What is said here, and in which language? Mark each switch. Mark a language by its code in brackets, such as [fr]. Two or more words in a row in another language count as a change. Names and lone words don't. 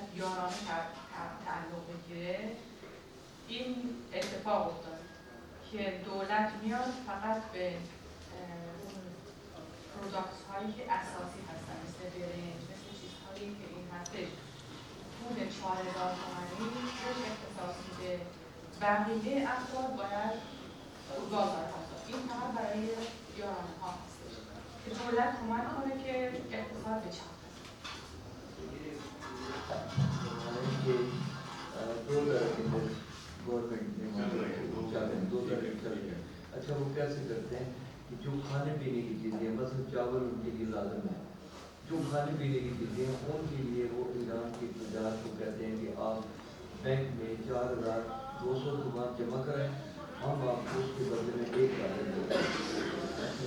[fa] یارانه تعلق بگیره، این اتفاق افتاد که دولت میاد فقط به اون پروداکت هایی که اساسی هستن مثل برنج، مثل چیزهایی که این هستش پول 4000 تومانی روش اختصاص میده، بقیه افراد باید گاز هست. این فقط برای یارانه ها هستش که دولت کمک کنه که اقتصاد به چرخه. [ur] اچھا وہ کیسے کرتے ہیں کہ جو کھانے پینے کی چیزیں مثلا چاول ان کے لیے لازم ہے، جو کھانے پینے کی چیزیں ہیں ان کے لیے وہ ایران کی تجارت کو کہتے ہیں کہ آپ بینک میں 4200 تومان جمع کریں، ہم آپ کو اس کے بدلے میں $1 دیتے ہیں۔